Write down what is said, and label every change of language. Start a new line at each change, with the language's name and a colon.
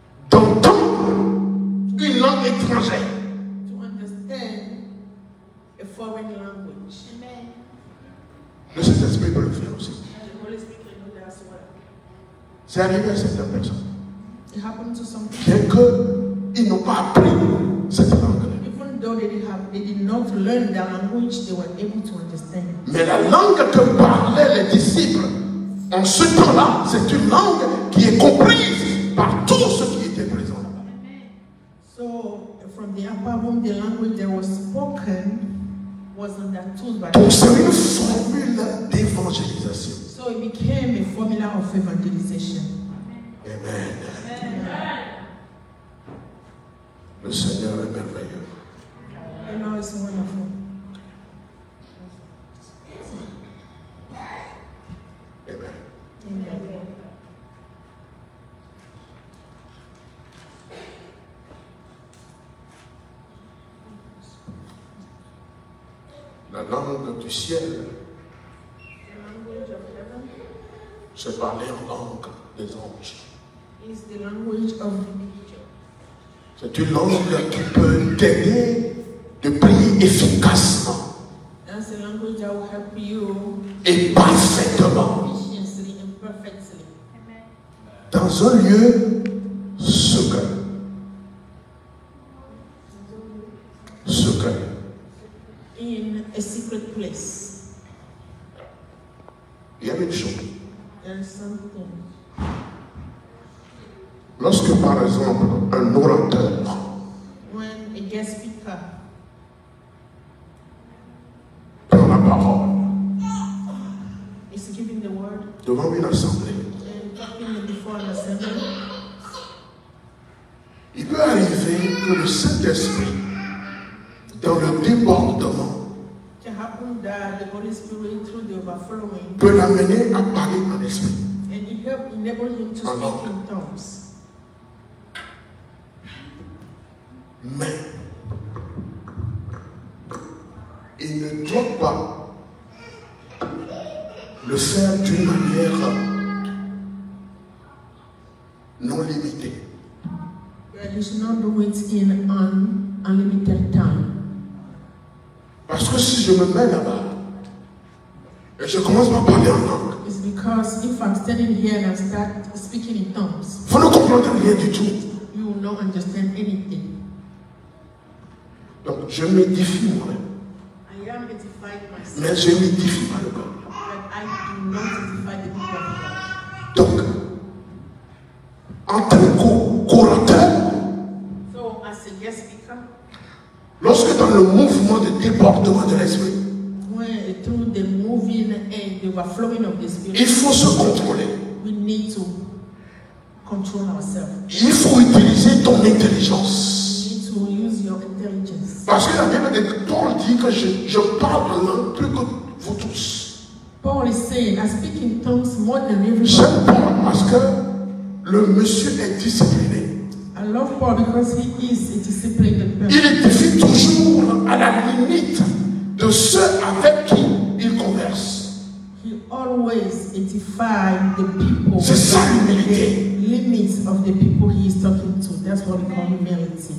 French: d'entendre une langue étrangère.
English: to understand a foreign language. Amen.
French: Le Saint-Esprit peut le faire aussi.
English: The Holy Spirit can do that as well.
French: C'est arrivé à certaines personnes.
English: It happened to some people.
French: Bien qu'ils n'ont pas appris cette langue.
English: Even though they did not learn their language, they were able to understand.
French: Mais la langue que parlaient les disciples en ce temps-là, c'est une langue qui est comprise par tous ceux qui étaient présents là-bas.
English: So from the upper room, the language that was spoken was understood by
French: Donc c'est une
English: them.
French: formule d'évangélisation.
English: So it became a formula of evangelization. Amen.
French: Le Seigneur est merveilleux.
English: You know, it's wonderful. Amen. Amen.
French: La langue du ciel,
English: The language of heaven
French: c'est parler en langue des anges.
English: is the language of nature.
French: C'est une langue qui peut t'aider de prier efficacement
English: That's a language that will help you
French: et parfaitement
English: efficiently and perfectly
French: dans un lieu secret.
English: Secret. in a secret place.
French: Il y a une chose.
English: There is something.
French: Lorsque par exemple un orateur
English: When a guest speaker
French: prend la parole
English: is giving the word
French: devant une assemblée,
English: and talking before an assembly,
French: il peut arriver que le Saint-Esprit, dans le débordement,
English: it can happen that the Holy Spirit, through the overflowing,
French: peut l'amener à parler en esprit.
English: and it help enable him to speak in tongues.
French: Mais il ne doit pas le faire d'une manière non limitée.
English: But you should not do it in an unlimited time.
French: Parce que si je me mets là-bas et je commence à parler en langue,
English: It's because if I'm standing here and I start speaking in tongues,
French: vous ne comprenez rien du tout.
English: you will not understand anything.
French: Donc je m'édifie moi-même,
English: I am edified myself,
French: mais je m'édifie pas le peuple.
English: but I do not edify the people of God.
French: Donc, en tant qu'orateur,
English: So, as a guest speaker,
French: lorsque dans le mouvement de débordement de l'esprit,
English: when through the moving and the overflowing of the Spirit,
French: il faut se contrôler.
English: we need to control ourselves.
French: Il faut utiliser ton intelligence.
English: You need to use your intelligence.
French: Parce que la Bible de Paul dit que je parle en langue plus que vous tous.
English: Paul is saying, I speak in tongues more than everyone.
French: J'aime Paul parce que le monsieur est discipliné.
English: I love Paul because he is a disciplined
French: Il
English: person.
French: édifie toujours à la limite de ceux avec qui il converse.
English: He always edifies the people. C'est ça l'humilité. The limits of the people he is talking to. That's what we call humility.